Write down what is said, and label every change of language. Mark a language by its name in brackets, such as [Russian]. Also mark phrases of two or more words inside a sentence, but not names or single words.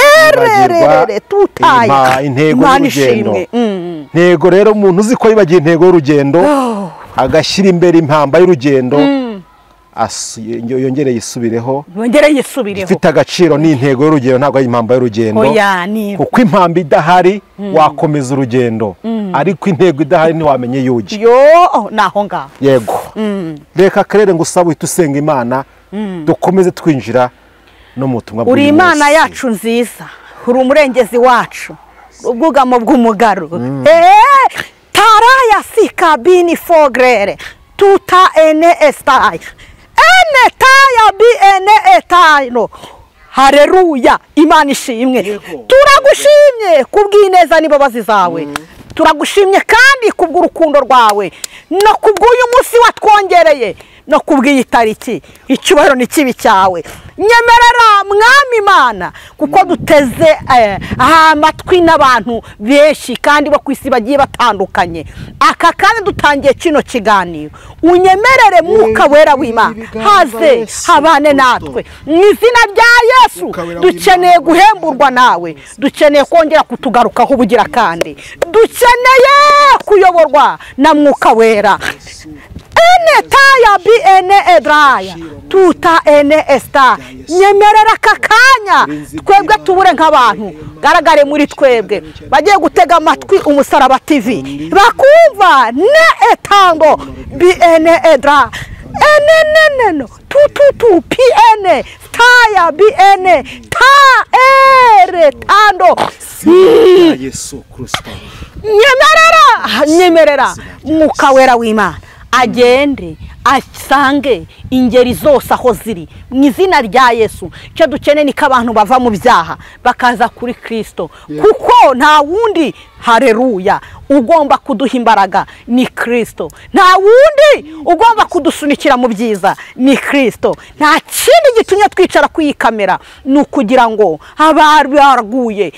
[Kinyarwanda] kwibagirwa intego y'urugendo intego rero umuntu uzi ko yibagiye intego y'urugendo agashyira imbere impamba y'urugendo yongere yisubireho ifite agaciro n'intego y'urugendo ntabwo ari impamba y'urugendo kuko impamba idahari wakomeza urugendo ariko intego idahari ntiwamenye yugi naho ngaho yego reka kerere ngo usabe uhite usenga Imana dukomeze twinjira no mu butumwa uri Imana yacu nziza uri umurengezi wacu ubwugamo bw'umugaro taraya sikabini fogere tuta ene estai ene taya bi ene etaino haleluya Imana ishimwe turagushimye kubw'ineza n'imbabazi zawe turagushimye kandi kubw'urukundo rwawe no kubw'uyu munsi watwongereye no kubw'iyi tariki icyubahiro n'ikibi cyawe nyemerera mwami Imana kuko duteze amatwi n'abantu benshi kandi bo kwisi bagiye batandukanye aka kandi dutangiye kino kiganiro unyemerere mwuka wera w'Imana haze habane natwe mu izina rya Yesu dukeneye guhemburwa nawe dukeneye kongera kutugarukaho ubugira kandi dukeneye kuyoborwa na mwuka wera ene taya bi ene edraya tuta ene esta nyemerera kakanya twebwe tubure nk'abantu garagare muri twebwe bagiye gutega amatwi Umusaraba TV bakumva ne etango bi ene edra ene no tu pi ene taya bi ene ta ere tando Yesu Kristo nyemerera mwuka wera w'Imana agende asange ingeri zose aho ziri mu izina rya Yesu cyo dukeneye ni abantu bava mu byaha bakaza kuri Kristo kuko nta wundi haleluya ugomba kuduha imbaraga ni Kristo nta wundi ugomba kudusunikira mu byiza ni Kristo nta kindi gitumye twicara kuyikamera nukugira ngo abari baraguye